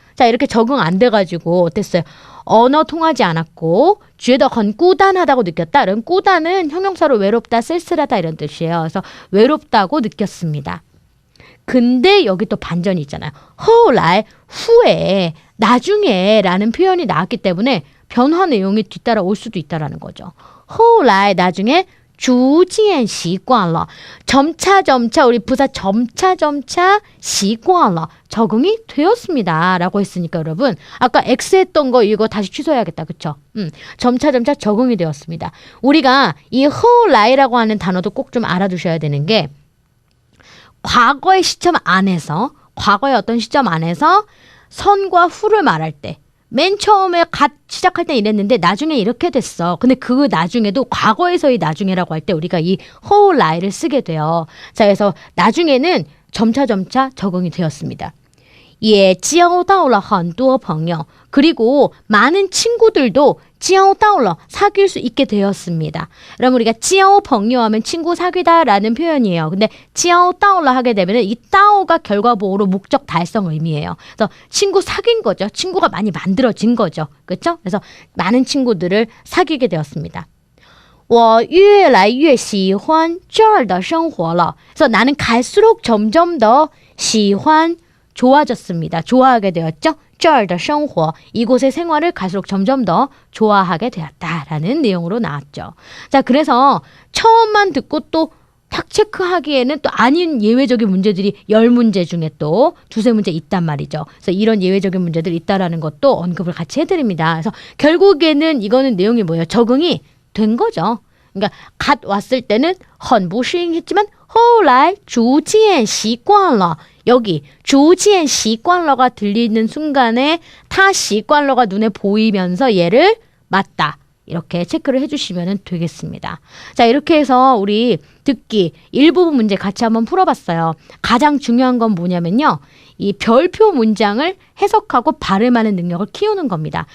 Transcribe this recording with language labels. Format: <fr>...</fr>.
<ko>자, 이렇게 적응 안 돼가지고 어땠어요? 언어 통하지 않았고</ko> <zh>觉得很孤单</zh> <ko>하다고 느꼈다. 그럼孤单은 형용사로 외롭다, 쓸쓸하다 이런 뜻이에요. 그래서 외롭다고 느꼈습니다. 근데 여기 또 반전이 있잖아요. 后来, 후에, 나중에 라는 표현이 나왔기 때문에 변화 내용이 뒤따라 올 수도 있다라는 거죠. 后来, 나중에</ko> <zh>逐渐习惯了.</zh> <ko>점차 우리 부사 점차</ko> <zh>习惯了.</zh> <ko>적응이 되었습니다. 라고 했으니까 여러분 아까 X 했던 거 이거 다시 취소해야겠다. 그쵸? 점차 적응이 되었습니다. 우리가 이 后来라고 하는 단어도 꼭 좀 알아두셔야 되는 게 과거의 시점 안에서 과거의 어떤 시점 안에서 선과 후를 말할 때 맨 처음에 시작할 때 이랬는데 나중에 이렇게 됐어. 근데 그 나중에도 과거에서의 나중에라고 할 때 우리가 이 后来를 쓰게 돼요. 자, 그래서 나중에는 점차 적응이 되었습니다.</ko> <zh>也交到了很多朋友.</zh> <ko>그리고 많은 친구들도</ko> <zh>交到了</zh> <ko>사귈 수 있게 되었습니다. 그럼 우리가 交朋友 하면 친구 사귀다라는 표현이에요. 근데 交到了 하게 되면 이 到가 결과보호로 목적 달성 의미예요. 그래서 친구 사귄 거죠. 친구가 많이 만들어진 거죠. 그렇죠? 그래서 많은 친구들을 사귀게 되었습니다.</ko> <zh>我越来越喜欢这儿的生活了.</zh> <ko>그래서 나는 갈수록 점점 더 喜欢 좋아졌습니다. 좋아하게 되었죠.</ko> <zh>这儿的生活,</zh> <ko>이곳의 생활을 갈수록 점점 더 좋아하게 되었다라는 내용으로 나왔죠. 자, 그래서 처음만 듣고 또 탁 체크하기에는 또 아닌 예외적인 문제들이 10문제 중에 또 두세 문제 있단 말이죠. 그래서 이런 예외적인 문제들이 있다라는 것도 언급을 같이 해드립니다. 그래서 결국에는 이거는 내용이 뭐예요? 적응이 된 거죠. 그러니까 갓 왔을 때는</ko> <zh>很不适应</zh> <ko>했지만</ko> <zh>后来逐渐习惯了.</zh> <ko>여기</ko> <zh>逐渐习惯了</zh> <ko>가 들리는 순간에 타习惯了가 눈에 보이면서 얘를 맞다. 이렇게 체크를 해주시면 되겠습니다. 자, 이렇게 해서 우리 듣기 일부분 문제 같이 한번 풀어봤어요. 가장 중요한 건 뭐냐면요. 이 별표 문장을 해석하고 발음하는 능력을 키우는 겁니다.</ko>